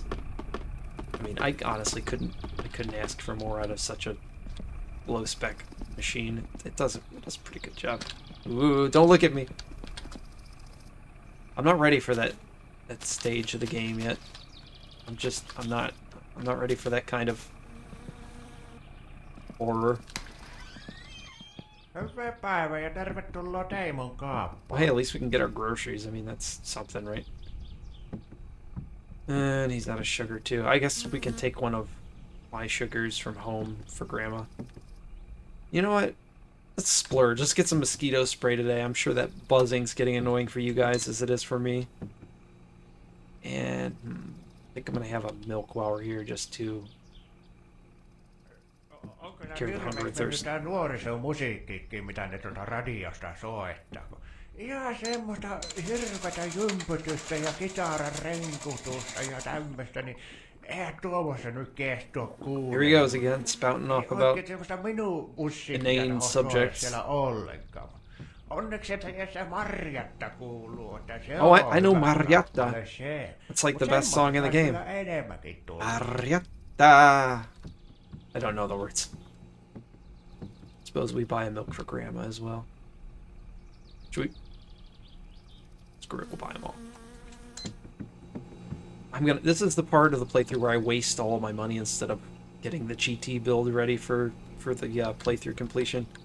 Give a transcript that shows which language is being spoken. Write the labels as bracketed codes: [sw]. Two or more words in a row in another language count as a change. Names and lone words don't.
[en] I mean, I honestly couldn't ask for more out of such a low spec machine. It does a pretty good job. Ooh, don't look at me. I'm not ready for that stage of the game yet. I'm not ready for that kind of horror. [fi] Hyvää päivää ja tervetuloa Teimon kauppaan. [en] Well, hey, at least we can get our groceries. I mean, that's something, right? And he's out of sugar too. I guess we can take one of my sugars from home for Grandma. You know what? Let's splurge. Let's get some mosquito spray today. I'm sure that buzzing's getting annoying for you guys as it is for me. And I think I'm going to have a milk while we're here just to cure the hunger and thirst. [fi] Tää nuorisomusiikkikin, mitä ne radiosta soittaa. Ihan semmoista hirveätä jympytystä ja kitaran renkutusta ja tämmöstä, niin eihän tuossa nyt kestoa kuulla. [en] Here he goes again, spouting off about [fi] Oikein semmoista minun [en] inane subjects. [fi] siellä ollenkaan. Onneksi et se Marjatta kuuluu, että se [en] Oh, [fi] on [en] I know [fi] hyvä Marjatta. kappale se. [en] It's like the [fi] Mut [en] best song in the game. [fi] semmoista enemmänkin tulee. Marjatta. [en] I don't know the words. Suppose we buy a milk for Grandma as well. Should we? Screw it, we'll buy them all. This is the part of the playthrough where I waste all of my money instead of getting the GT build ready for the playthrough completion.